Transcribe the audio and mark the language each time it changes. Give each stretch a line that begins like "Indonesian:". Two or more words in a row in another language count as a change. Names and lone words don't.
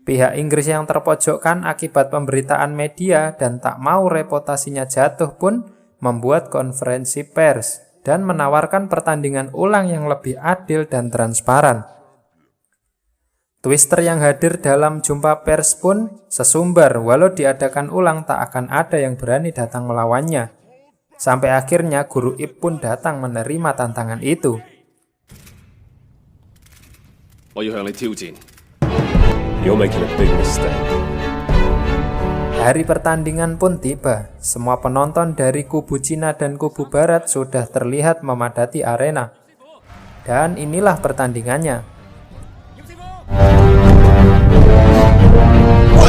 Indonesian: Pihak Inggris yang terpojokkan akibat pemberitaan media dan tak mau reputasinya jatuh pun membuat konferensi pers dan menawarkan pertandingan ulang yang lebih adil dan transparan. Twister yang hadir dalam jumpa pers pun sesumbar, walau diadakan ulang tak akan ada yang berani datang melawannya. Sampai akhirnya Guru Ip pun datang menerima tantangan itu.
Cantonese: 我要向你挑戰。
English: You're making a big mistake.
Indonesian: Hari pertandingan pun tiba. Semua penonton dari kubu Cina dan kubu Barat sudah terlihat memadati arena. Dan inilah pertandingannya. 哇！